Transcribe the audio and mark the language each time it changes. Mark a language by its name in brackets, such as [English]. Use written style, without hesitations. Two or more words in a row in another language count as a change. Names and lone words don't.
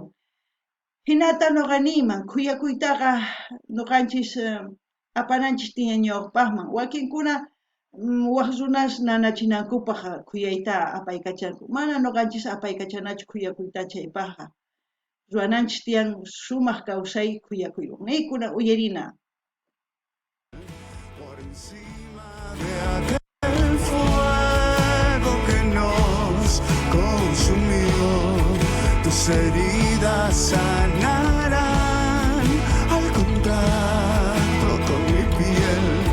[Quechua] Hinata nuqa niyman khuyakuytaqa nuqanchis apananchis tiyan ñawpaqman. Wakinkuna waq runas nanachinankupaq khuyayta apaykachanku. Mana nuqanchis apaykachanachu khuyakuyta chaypaqqa. Ruananchis tiyan sumaq kawsay khuyakuywan. Niykuna uyarina. [Spanish] Por encima de aquel fuego que nos consumió, tus heridas sanarán al contacto con mi piel.